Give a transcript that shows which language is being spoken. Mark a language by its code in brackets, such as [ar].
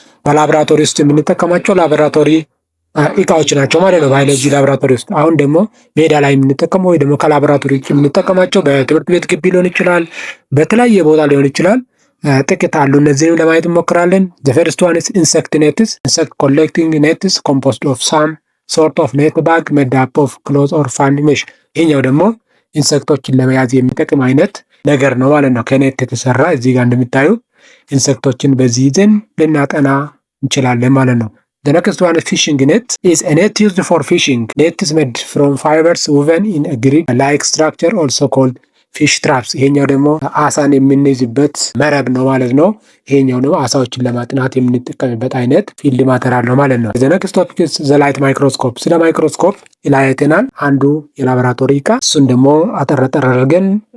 [am] በላቦራቶሪ ውስጥ የምንጠቀማቸው ላቦራቶሪ እቃዎች ናቸው ማለት ነው፣ ባዮሎጂ ላቦራቶሪ ውስጥ። አሁን ደግሞ ሜዳ ላይ የምንጠቀመው ወይ ደግሞ ከላቦራቶሪ ውጭ የምንጠቀማቸው በትምህርት ቤት ግቢ ሊሆን ይችላል፣ በተለያየ ቦታ ሊሆን ይችላል። ጥቂት አሉ። እነዚህንም ለማየት እንሞክራለን። [en] the first one is insect nets. insect collecting nets composed of some sort of net bag made up of cloth or fine mesh። [am] ይሄኛው ደግሞ ኢንሴክቶችን ለመያዝ የሚጠቅም አይነት ነገር ነው ማለት ነው። [en] ከኔት የተሰራ እዚህ ጋር እንደምታዩ ኢንሴክቶችን በዚህ ይዘን ልናጠና እንችላለን ማለት ነው። the next one fishing net is a net used for fishing. net is made from fibers woven in a grid like structure also called fish traps። [am] ይሄኛው ደግሞ አሳን የምንይዝበት መረብ ነው ማለት ነው። ይሄኛው ደግሞ አሳዎችን ለማጥናት የምንጠቀምበት አይነት ፊልድ ማተሪያል ነው ማለት ነው። [en] the next topic is the light microscope። [am] ስለ ማይክሮስኮፕ ይላየተናል አንዱ የላቦራቶሪ እቃ። እሱን ደግሞ አጠረጠር አድርገን